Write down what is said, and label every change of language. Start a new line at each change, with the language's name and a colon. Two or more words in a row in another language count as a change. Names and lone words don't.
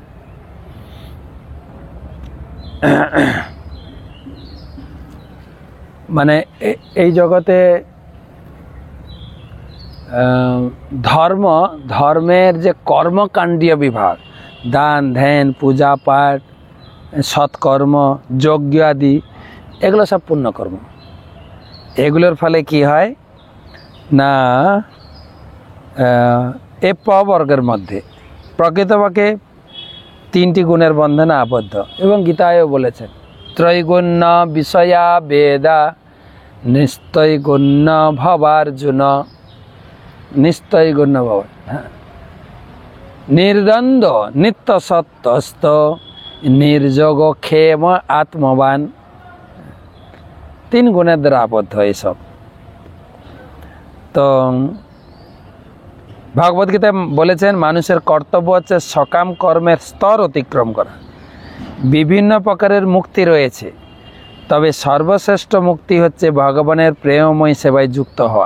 Bangla: মানে এই জগতে ধর্মের যে কর্মকাণ্ডীয় বিভাগ, দান ধ্যান পূজা পাঠ সৎকর্ম যজ্ঞ আদি, এগুলো সব পুণ্যকর্ম। এগুলোর ফলে কি হয় না, এ পবর্গের মধ্যে প্রকৃতপক্ষে 3টি গুণের বন্ধনে আবদ্ধ। এবং গীতায়ও বলেছেন
Sanskrit: त्रैगुण्य विषया वेदा निस्त्रैगुण्य भवार्जुन। निस्त्रैगुण्य भव निर्द्वंद नित्य सत्तस्त निर्जोग क्षेम आत्मवान।
Bangla: 3 गुणের দ্বারা আবদ্ধ এইসব। তো ভগবত গীতায় বলেছেন মানুষের কর্তব্য হচ্ছে সকাম কর্মের স্তর অতিক্রম করা। বিভিন্ন প্রকারের মুক্তি রয়েছে, তবে সর্বশ্রেষ্ঠ মুক্তি হচ্ছে ভগবানের প্রেমময় সেবায় যুক্ত হওয়া।